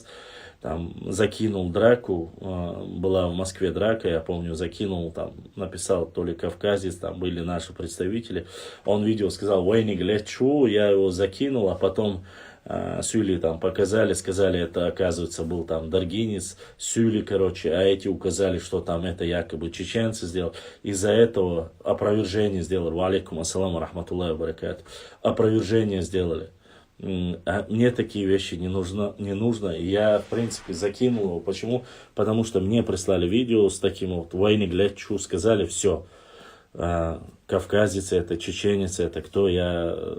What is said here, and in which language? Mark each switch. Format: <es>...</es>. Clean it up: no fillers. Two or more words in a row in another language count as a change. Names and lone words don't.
<ru>Там закинул драку, была в Москве драка, я помню, закинул, там написал то ли кавказец, там были наши представители. Он видео сказал: "Войник лечу", я его закинул, а потом Сюли там показали, сказали, это оказывается был там даргинец, Сюли, короче, а эти указали, что там это якобы чеченцы сделали. Из-за этого опровержение сделали.</ru> <ar>وعليكم السلام رحمة الله بركاته.</ar> <ru>Опровержение сделали. А мне такие вещи не нужно. И я, в принципе, закинул его. Почему? Потому что мне прислали видео с таким вот "войны глядчу", сказали, все. Кавказец это, чеченец это, кто я...</ru>